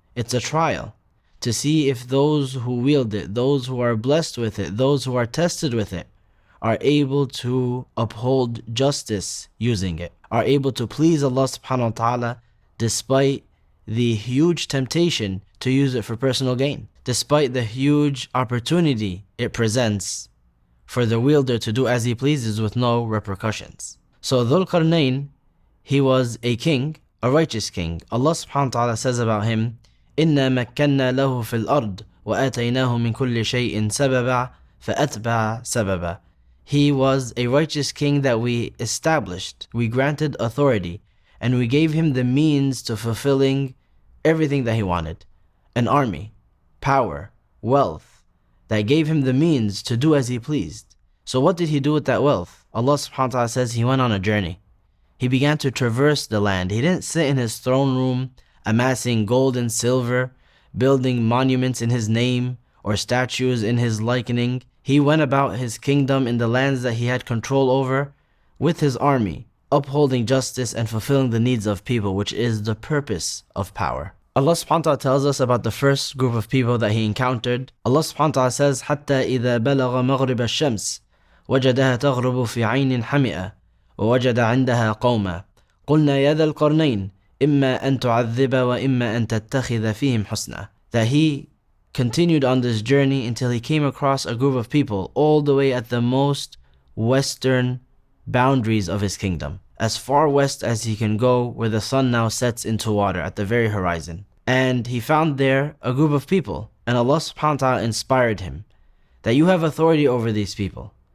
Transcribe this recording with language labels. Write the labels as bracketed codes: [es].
[en] It's a trial to see if those who wield it, those who are blessed with it, those who are tested with it, are able to uphold justice using it, are able to please Allah subhanahu wa ta'ala despite the huge temptation to use it for personal gain, despite the huge opportunity it presents for the wielder to do as he pleases with no repercussions. So Dhul Qarnayn, he was a king, a righteous king. Allah subhanahu wa ta'ala says about him, [ar] إِنَّا مَكَّنَّا لَهُ فِي الْأَرْضِ وَآتَيْنَاهُ مِنْ كُلِّ شَيْءٍ سَبَبًا فَأَتْبَعَ سَبَبًا. [en] He was a righteous king that we established, we granted authority, and we gave him the means to fulfilling everything that he wanted. An army, power, wealth, that gave him the means to do as he pleased. So what did he do with that wealth? Allah subhanahu wa ta'ala says he went on a journey. He began to traverse the land. He didn't sit in his throne room amassing gold and silver, building monuments in his name or statues in his likening. He went about his kingdom in the lands that he had control over with his army, upholding justice and fulfilling the needs of people, which is the purpose of power. Allah subhanahu wa ta'ala tells us about the first group of people that he encountered. Allah subhanahu wa ta'ala says, [ar] حَتَّى إِذَا بَلَغَ مَغْرِبَ الشَّمْسِ وَجَدَهَا تَغْرُبُ فِي عَيْنٍ حَمِئَةٍ وَوَجَدَ عِنْدَهَا قَوْمًا قُلْنَا يَا ذَا الْقَرْنَيْنِ إِمَّا أَن تُعَذِّبَ وَإِمَّا أَن تَتَّخِذَ فِيهِمْ حُسْنًا. [en] That he continued on this journey until he came across a group of people all the way at the most western boundaries of his kingdom, as far west as he can go, where the sun now sets into water at the very horizon. And he found there a group of people, and Allah subhanahu wa ta'ala inspired him that you have authority over these people.